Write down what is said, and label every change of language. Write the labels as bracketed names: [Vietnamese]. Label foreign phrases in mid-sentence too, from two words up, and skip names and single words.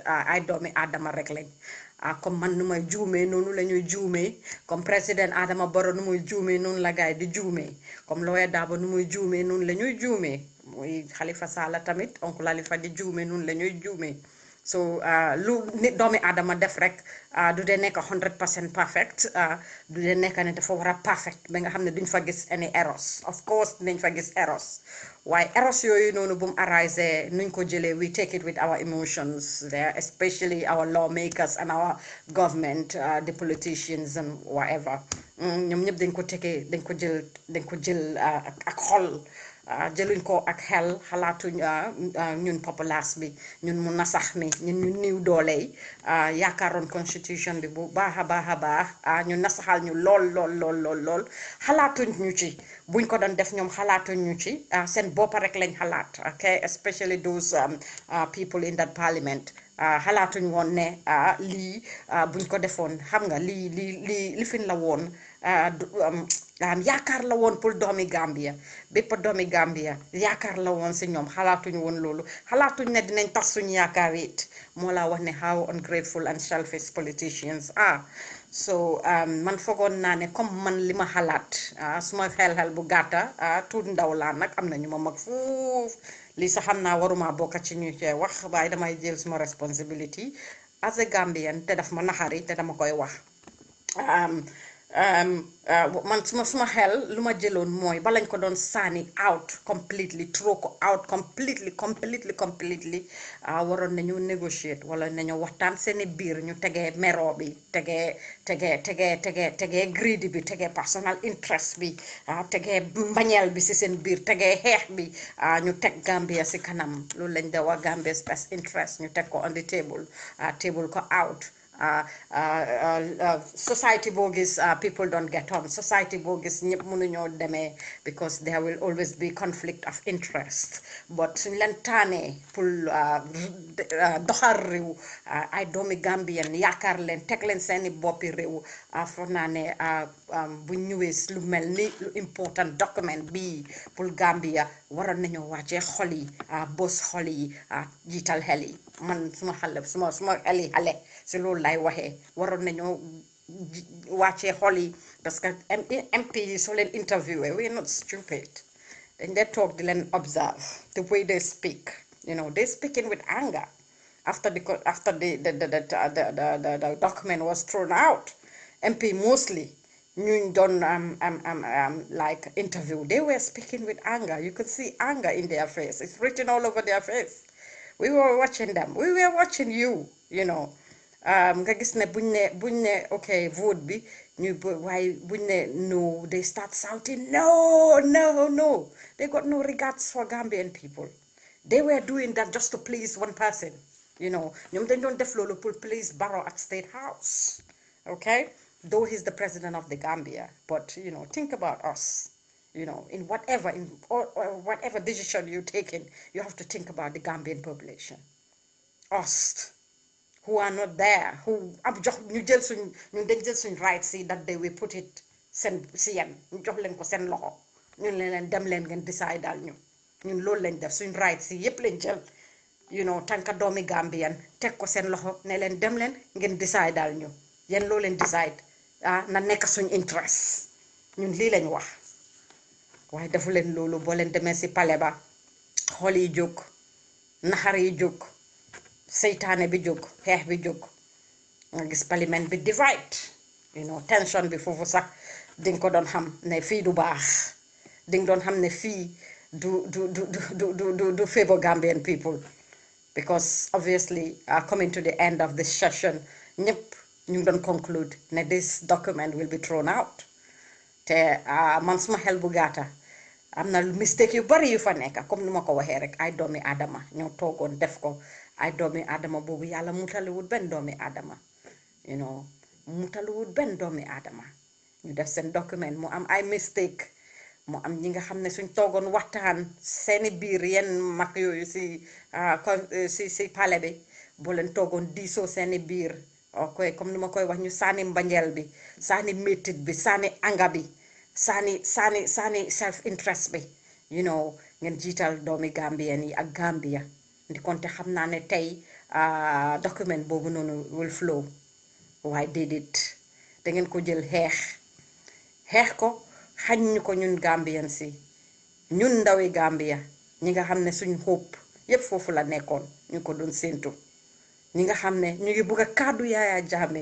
[Wolof] ay doomi aadama rek lañ comme man nu may juumee noonu la ñuy juumee [French] comme président [Wolof] Adama Barrow nu muy juumee noonu la gaay di juumee comme Lawyer Darboe nu muy juumee noonu la ñuy juumee muy Halifa Sallah tamit oncle Halifa di juumee noonu la ñuy juumee so lu nit doomi aadama def rek du dee nekk 100% perfect du dee nekk ne dafa war a perfect ba nga xam ne duñ fa gis [English] any errors of course [Wolof] dinañ fa gis errors waaye errors yooyu noonu bu mu arise nuñ ko jëlee [English] we take it with our emotions there especially our lawmakers and our government the politicians and whatever [Wolof] ñoom ñëpp dañ ko jël ak xol jëluñ ko ak xel xalaatuñ ñun populace bi ñun mu nasax mi ñun ñu niw doole yi yaakaaroon constitution bi bu baax a baax ñu nasaxal ñu lool xalaatuñ ñu ci buñ ko doon def ñoom xalaatuñ ñu ci seen boppa rek lañ xalaat [English] okay especially those people in that parliament [Wolof] xalaatuñ woon ne lii buñ ko defoon xam nga lii lifin la woon yaakaar la woon pour doomi Gambia bépp doomi Gambia yaakaar la woon si ñoom xalaatuñu woon loolu xalaatuñ ne dinañ tax suñu yaakaar it moo laa wax ne [English] how ungrateful and selfish politicians are [Wolof] so man foogoon naa ne comme man li ma xalaat suma xel bu gàtta tuut ndaw laa nag am na ñu ma mag fuuf lii sax xam naa waruma bokka ci ñu cee wax waaye damay jël suma [English] responsibility as a Gambian [Wolof] te daf ma naxari te dama koy wax man suma xel lu ma jëloon mooy balañ ko doon sànni [English] out completely throw [Wolof] ko [English] out completely [Wolof] waroon nañu negotiate wala nañu waxtaan seeni biir ñu tegee mero bi tegee greed bi tegee [English] personal interest [Wolof] bi tegee mbañeel bi si seen biir tegee xeex bi ñu teg Gambia si kanam loolu lañ da wax [English] Gambia's best interest [Wolof] ñu teg ko [English] on the table [Wolof] ko out [English] society [Wolof] boo gis [English] people don't get on society [Wolof] boo gis ñëpp mënuñoo demee [English] because there will always be conflict of interest but [Wolof] suñ leen taanee pour doxal réew ay doomi Gambian yaakaar leen teg leen seeni boppi réew foog naa ne bu ñëwee lu mel ni lu [English] important document [Wolof] bii pour Gambia waroon nañoo wàccee xol yi bos xol yi jiital xel yi man suma xale suma xale si loolu lay waxee waroon nañoo wàccee xol yi [French] parce que [Wolof] MP yi soo leen interviewé [English] we are not stupid [Wolof] dañ dee toog di leen [English] observe the way they speak they speaking with anger after the document was thrown out MP mostly [Wolof] ñu doon [English] like interview they were speaking with anger you could see anger in their face it's written all over their face we were watching them we were watching you [Wolof] nga gis ne buñ ne [English] ok vote bi why when they no, they start shouting, no, no, no. They got no regards for Gambian people. They were doing that just to please one person. You know, they don't [Wolof] def lolo [English] pour please Barrow at State House. Okay? Though he's the president of the Gambia. But, you know, think about us. You know, in or whatever decision you're taking, you have to think about the Gambian population. Us who are not there, who [Wolof] am jox ñu jël suñ ñu dañ jël suñ right si [English] that day we put it [Wolof] seen si yéen ñu jox leen ko seen loxo ñun leen dem leen ngeen decide daal ñun loolu lañ def suñ right si yépp lañ jël [English] you know [Wolof] tànka doomi Gambian teg ko seen loxo ne leen dem leen ngeen decide daal yéen loo leen decide na nekk suñ interest ñun lii lañ wax waaye defu leen loolu boo leen demee si pale ba xol yi jóg naxar yi jóg seytaane bi jóg xeex bi jóg nga gis parlement bi divide [English] you know [Wolof] tension bi foofu sax dinga ko doon xam ne fii du baax dinga doon xam ne fii du [English] favor Gambian people because obviously coming to the end of this session [Wolof] ñëpp ñu ngi doon conclude ne [English] this document will be thrown out [Wolof] te man suma xel bu gàtta am na mistake yu bari yu fa nekk comme ni ma ko waxee rek ay doomi Adama ñoo toogoon def ko ay doomi Adama boobu yàlla mutaliwut benn doomi Adama [English] you know [Wolof] mutaliwut benn doomi Adama ñu def seen document mu am ay mistake mu am ñi nga xam ne suñ toogoon waxtaan seeni biir yenn mag yooyu si pale bi boo leen toogoon diisoo seeni biir ok comme ni ma koy wax ñu sànni mbanjeel bi sànni métit bi sànni anga bi sànni [English] self interest [Wolof] bi [English] you know [Wolof] ngeen jiital doomi Gambien yi ak Gambia ndi konte xam naa ne tey document boobu noonu [English] will flow [Wolof] waaye déedéet da ngeen ko jël xeex ko xañ ñu ko ñun Gambian si ñun ndawi Gambia ñi nga xam ne suñ hope yépp foofu la nekkoon ñu ko doon séentu ñi nga xam ne ñu ngi bugg a kàddu Yaya Jammeh